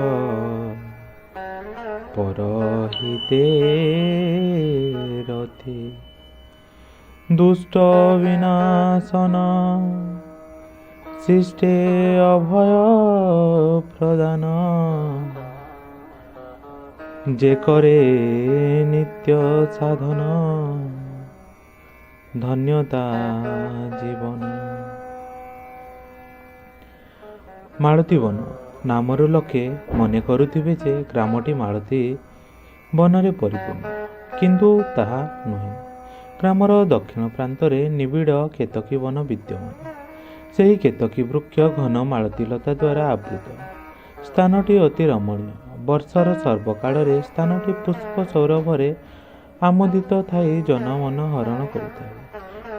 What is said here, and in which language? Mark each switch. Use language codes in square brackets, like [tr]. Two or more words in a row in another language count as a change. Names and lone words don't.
[or] ପରହିତେ ରତି ଦୁଷ୍ଟ ବିନାଶନ ଶିଷ୍ଟେ ଅଭୟ ପ୍ରଦାନ ଯେ କରେ ନିତ୍ୟ ସାଧନ ଧନ୍ୟତା ଜୀବନ। ମାଳତୀ ବନ ନାମର ଲୋକେ ମନେ କରୁଥିବେ ଯେ ଗ୍ରାମଟି ମାଳତୀ ବନରେ ପରିପୂର୍ଣ୍ଣ, କିନ୍ତୁ ତାହା ନୁହେଁ। ଗ୍ରାମର ଦକ୍ଷିଣ ପ୍ରାନ୍ତରେ ନିବିଡ଼ କେତକୀ ବନ ବିଦ୍ୟମାନ। ସେହି କେତକୀ ବୃକ୍ଷ ଘନ ମାଳତୀ ଲତା ଦ୍ୱାରା ଆବୃତ। ସ୍ଥାନଟି ଅତି ରମଣୀୟ। ବର୍ଷର ସର୍ବକାଳ ସ୍ଥାନଟି ପୁଷ୍ପ ସୌରଭରେ ଆମୋଦିତ ଥାଇ ଜନମନ ହରଣ କରୁଥାଏ।